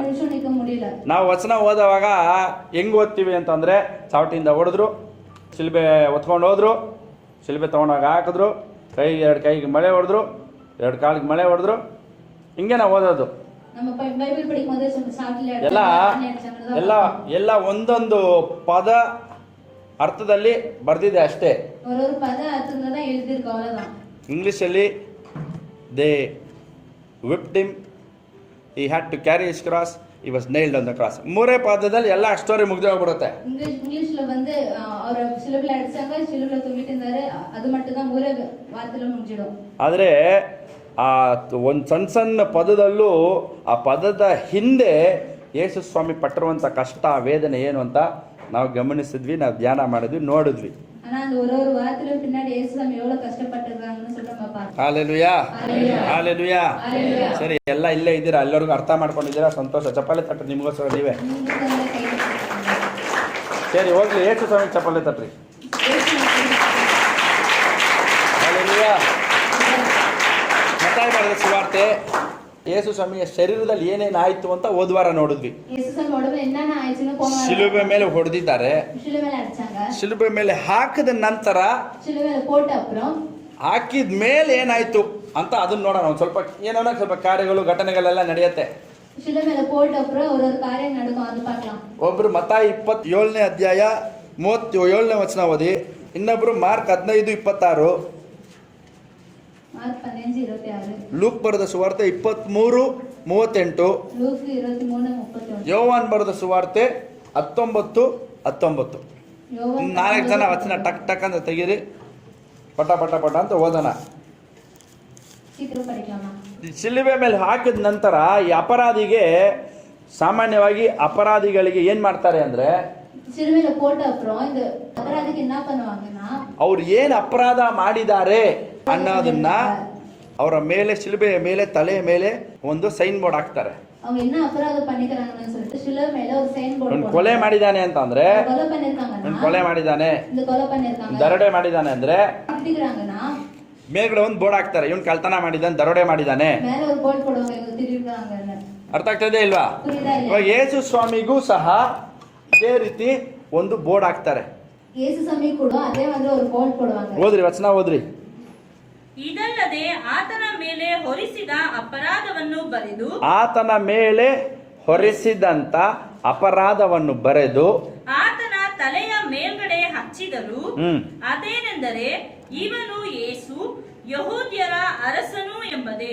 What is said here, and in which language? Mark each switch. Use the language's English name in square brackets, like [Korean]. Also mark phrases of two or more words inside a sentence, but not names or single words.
[Kannada] ನಾವು ವಚನ ಓದುವಾಗ ಹೆಂಗೆ ಓದ್ತೀವಿ ಅಂತಂದರೆ, ಚಾವಟಿಯಿಂದ ಹೊಡೆದ್ರು, ಶಿಲ್ಬೆ ಹೊತ್ಕೊಂಡು ಹೋದ್ರು, ಶಿಲ್ಬೆ ತೊಗೊಂಡಾಗ ಹಾಕಿದ್ರು, ಎರಡು ಕೈಗೆ ಮಳೆ ಹೊಡೆದ್ರು, 2 ಕಾಲಿಗೆ ಮಳೆ ಹೊಡೆದ್ರು, ಹಿಂಗೆ ನಾವು ಓದೋದು. ಎಲ್ಲ ಒಂದೊಂದು ಪದ ಅರ್ಥದಲ್ಲಿ ಬರ್ದಿದೆ ಅಷ್ಟೇ. [Tamil] ஒரு ஒரு பத அர்த்தத்துல தான் எழுதிருக்கு, அவ்வளவுதான். [English] ಇಂಗ್ಲೀಷಲ್ಲಿ ದೇ whipped him, he had to carry his cross, he was nailed on the cross. [Kannada] ಮೂರೇ ಪಾದದಲ್ಲಿ ಎಲ್ಲ ಸ್ಟೋರಿ ಮುಗ್ದೇ ಹೋಗ್ಬಿಡುತ್ತೆ. [Tamil] இங்கிலீஷ்ல வந்து அவரை சிலுவையில அடிச்சாங்க, சிலுவையில தொங்கிட்டு இருந்தாரு, அது மட்டும் தான் மூணே வார்த்தைல முடிஞ்சிடும். [Kannada] ಆದರೆ ಆ ಒಂದು ಸಣ್ಣ ಪದದಲ್ಲೂ ಆ ಪದದ ಹಿಂದೆ ಯೇಸು ಸ್ವಾಮಿ ಪಟ್ಟಿರುವಂಥ ಕಷ್ಟ ವೇದನೆ ಏನು ಅಂತ ನಾವು ಗಮನಿಸಿದ್ವಿ, ನಾವು ಧ್ಯಾನ ಮಾಡಿದ್ವಿ, ನೋಡಿದ್ವಿ. [Tamil] ஆனா அந்த ஒரு ஒரு வார்த்தையில பின்னாடி இயேசுசாமி எவ்வளவு கஷ்டப்பட்டிருக்காங்கன்னு சொல்லிட்டு நம்ம பார்ப்போம். [Kannada] ಹಾಲೆಲೂಯಾ, ಹಾಲೆಲೂಯಾ. ಸರಿ, ಎಲ್ಲ ಇಲ್ಲೇ ಇದ್ದೀರಾ, ಎಲ್ಲರಿಗೂ ಅರ್ಥ ಮಾಡ್ಕೊಂಡಿದ್ದೀರಾ, ಸಂತೋಷ. ಚಪ್ಪಾಳೆ ತಟ್ರಿ ನಿಮಗೋಸ್ಕರ ನೀವೇ. ಸರಿ, ಹೋಗ್ಲಿ, ಯೇಸು ಸ್ವಾಮಿ ಚಪ್ಪಾಳೆ ತಟ್ರಿ. ಹಾಲೆಲೂಯಾ. ಮತ್ತಾಯಿ ಮಾಡಿದ ಸುವಾರ್ತೆ ಯೇಸು ಸ್ವಾಮಿಯ ಶರೀರದಲ್ಲಿ ಏನೇನು ಆಯ್ತು ಅಂತ ಹೋದ್ವಾರ ನೋಡಿದ್ವಿ. [Tamil] இயேசுசாமி உடம்புல என்னென்ன ஆயிடுச்சுன்னு போன [Kannada] ಶಿಲುಬೆ ಮೇಲೆ ಹೊಡೆದಿದ್ದಾರೆ, [Tamil] சிலுவையில அடிச்சாங்க, [Kannada] ಶಿಲುಬೆ ಮೇಲೆ ಹಾಕಿದ ನಂತರ [Tamil] சிலுவையில போட்ட அப்புறம் [Kannada] ಹಾಕಿದ ಮೇಲೆ ಏನಾಯ್ತು ಅಂತ ಅದನ್ನ ನೋಡೋಣ. ಒಂದು ಸ್ವಲ್ಪ ಕಾರ್ಯಗಳು ಘಟನೆಗಳೆಲ್ಲ ನಡೆಯುತ್ತೆ. [Tamil] சிலுவையில போட்ட அப்புறம் ஒரு ஒரு காரியம் நடக்கும், அது பார்க்கலாம். [Kannada] ಒಬ್ರು ಮತ್ತಾಯಿ 27ನೇ ಅಧ್ಯಾಯ 37ನೇ ವಚನ ಓದಿ, ಇನ್ನೊಬ್ರು ಮಾರ್ಕ್ 15:26, [Tamil] மார்க் 15:26, [Kannada] ಲೂಕ್ ಬರೆದ ಸುವಾರ್ತೆ 23:38, [Tamil] லூக் 23:31, [Kannada] ಯೋವಾನ್ ಬರೆದ ಸುವಾರ್ತೆ 19:19. [Tamil] யோவான் [Kannada] 4 ಜನ ವಚನ ಟಕ್ ಟಕ್ ಅಂತ ತೆಗೀರಿ, ಪಟ ಪಟ ಪಟ ಅಂತ ಓದೋಣ. [Tamil] சீக்கிரம் படிக்கலாமா? [Kannada] ಶಿಲುಬೆ ಮೇಲೆ ಹಾಕಿದ ನಂತರ ಈ ಅಪರಾಧಿಗೆ, ಸಾಮಾನ್ಯವಾಗಿ ಅಪರಾಧಿಗಳಿಗೆ ಏನು ಮಾಡ್ತಾರೆ ಅಂದರೆ, [Tamil] சிலுவையில போட்ட அப்புறம் இந்த அபராதிக்கு என்ன பண்ணுவாங்கன்னா, [Kannada] ಅವ್ರು ಏನು ಅಪರಾಧ ಮಾಡಿದ್ದಾರೆ ಅನ್ನೋದನ್ನ ಅವರ ಮೇಲೆ, ಶಿಲುಬೆಯ ಮೇಲೆ, ತಲೆಯ ಮೇಲೆ ಒಂದು ಸೈನ್ ಬೋರ್ಡ್ ಹಾಕ್ತಾರೆ. [Tamil] அவங்க என்ன அபராதம் பண்ணிக்கறாங்கன்னு சொல்லிட்டு சிலுவை மேல ஒரு சைன் போர்டு [Kannada] ಒಂದು ಕೊಲೆ ಮಾಡಿದ್ದಾನೆ ಅಂತಂದ್ರೆ, [Tamil] கொலை பண்ணிருக்காங்கன்னா, [Kannada] ಒಂದು ಕೊಲೆ ಮಾಡಿದ್ದಾನೆ, [Tamil] இந்த கொலை பண்ணிருக்காங்க, [Kannada] ದರೋಡೆ ಮಾಡಿದ್ದಾನೆ ಅಂದ್ರೆ [Tamil] திட்டிக்கறாங்கன்னா [Kannada] ಮೇಲ್ಗಡೆ ಒಂದು ಬೋರ್ಡ್ ಹಾಕ್ತಾರೆ, ಇವನು ಕಳ್ತನ ಮಾಡಿದ್ದಾನೆ, ದರೋಡೆ ಮಾಡಿದ್ದಾನೆ. [Tamil] மேல ஒரு போர்டு போடுவாங்க, இவங்க திட்டிருக்காங்கன்னு. [Kannada] ಅರ್ಥ ಆಗ್ತದೆ ಇಲ್ವಾ? [Tamil] புரியுதா இல்லையா? [Kannada] ಇವಾಗ ಯೇಸು ಸ್ವಾಮಿಗೂ ಸಹ ಅದೇ ರೀತಿ ಒಂದು ಬೋರ್ಡ್ ಹಾಕ್ತಾರೆ. [Tamil] இயேசுசாமி கூட அதே மாதிரி ஒரு போர்டு போடுவாங்க. [Kannada] ಓದ್ರಿ, ವಚನ ಓದ್ರಿ. ಇದಲ್ಲದೆ ಆತನ ಮೇಲೆ ಹೊರಿಸಿದ ಅಪರಾಧವನ್ನು ಬರೆದು, ಆತನ ಮೇಲೆ ಹೊರಿಸಿದಂತ ಅಪರಾಧವನ್ನು ಬರೆದು ಆತನ ತಲೆಯ ಮೇಲ್ಗಡೆ ಹಚ್ಚಿದರು. ಅದೇನೆಂದರೆ, ಇವನು ಯೇಸು ಯಹೂದ್ಯರ ಅರಸನು ಎಂಬುದೇ.